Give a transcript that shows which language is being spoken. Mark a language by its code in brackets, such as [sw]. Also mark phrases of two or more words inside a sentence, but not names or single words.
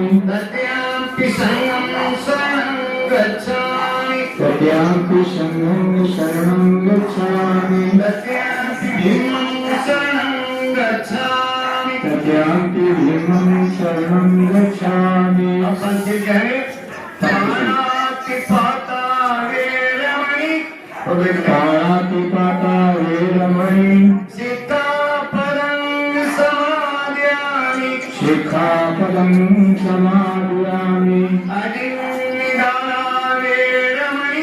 [pi] तृतीयंपि संघं शरणं गच्छामि तृतीयंपि संघं शरणं गच्छामि तृतीयंपि भीमं शरणं गच्छामि तृतीयंपि भीमं शरणं गच्छामि। [hi] अपन से कहे [pi] पाणातिपाता वेरमणि पाणातिपाता वेरमणि सीतापदं समादयामि शिखापदं समादयामि अदिन्निदाना वेरमणि